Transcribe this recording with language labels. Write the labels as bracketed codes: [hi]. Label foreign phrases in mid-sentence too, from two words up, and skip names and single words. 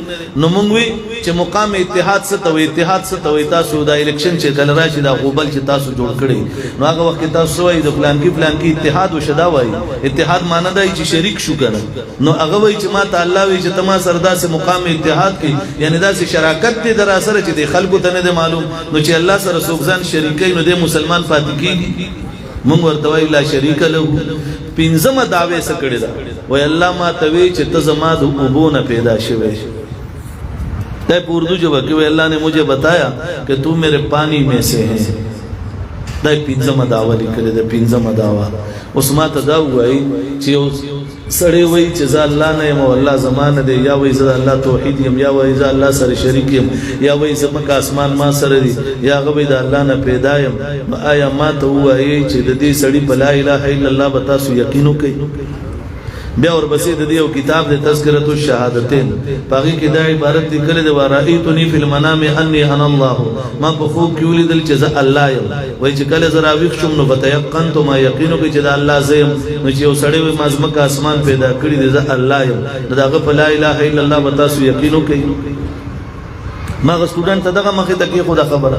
[ps] نو مونږ وی چې مقام اتحاد څه ته وی اتحاد څه ته وی تاسو دا الیکشن چې کله راشي دا غوبل چې تاسو جوړ کړی نو هغه وخت تاسو وای د پلان کې اتحاد وشدا وای اتحاد معنی دا چې شریک شو کنه نو هغه وی چې ما ته الله وی چې تما سره داسې مقام اتحاد کې یعنی داسې شراکت دې در سره چې د خلکو ته نه معلوم نو چې الله سره سوګزان شریکای نو د مسلمان پاتې کیږي. مونږ ورته وی [ar] لا شریک له [ps] پنځمه دعوی څه کړی دا وای الله ما ته وی چې ته زما د اوبونه پیدا شوی دا په اردو ژبه کې وی [ur] الله نے مجھے بتایا کہ تو میرے پانی میں سے ہے [ps] دا پنځمه دعوه لیکلې ده، پنځمه دعوه. اوس ما ته دا وایي چې یو سړی وایي چې زه الله نه یم او الله زما نه دی، یا وایي زه الله توحید یم، یا وایي زه الله سره شریک یم، یا وایي زمکه اسمان ما سره دي، یا هغه وایي د الله نه پیدا یم. آیا ما ته ووایي چې د دې سړي په [ar] لا اله الا الله [ps] به تاسو یقین وکئ؟ بیا ورپسې د دې یو کتاب د تذکرة الشهادتین، په هغې کې دا عبارت لیکلی دی: [ar] ورأیتنی فی المنام انی انا الله. [ps] ما په خوب کې ولیدل چې زه الله یم. وایي چې کله زه راویښ شوم نو فتیقنت، ما یقین وکړي چې د الله زه یم. نو چې یو سړی وایي ما ځمکه اسمان پیدا کړي دی، زه الله یم، نو د هغه په [ar] لا اله الا الله [ps] به تاسو یقین وکړئ. ما هغه سټوډنټ ته دغه مخې ته کېښوده خبره.